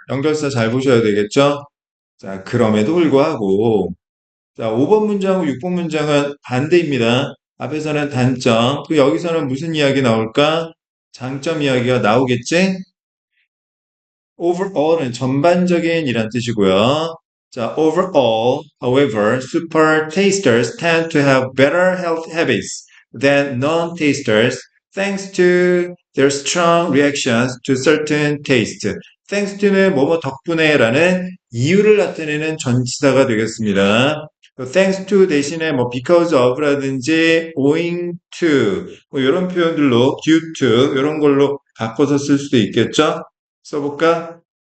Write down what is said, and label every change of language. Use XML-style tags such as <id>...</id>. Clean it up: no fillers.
<ko>연결사 잘 보셔야 되겠죠? 자, 그럼에도 불구하고. 자, 5번 문장하고 6번 문장은 반대입니다. 앞에서는 단점, 그 여기서는 무슨 이야기 나올까? 장점 이야기가 나오겠지? overall은 전반적인 이란 뜻이고요.</ko> <en>자, overall, however, super tasters tend to have better health habits than non-tasters thanks to their strong reactions to certain taste.</en> <ko>thanks to는 뭐뭐 덕분에라는 이유를 나타내는 전치사가 되겠습니다. thanks to 대신에 뭐 because of라든지 owing to 뭐 이런 표현들로 due to 이런 걸로 바꿔서 쓸 수도 있겠죠? 써볼까?</ko>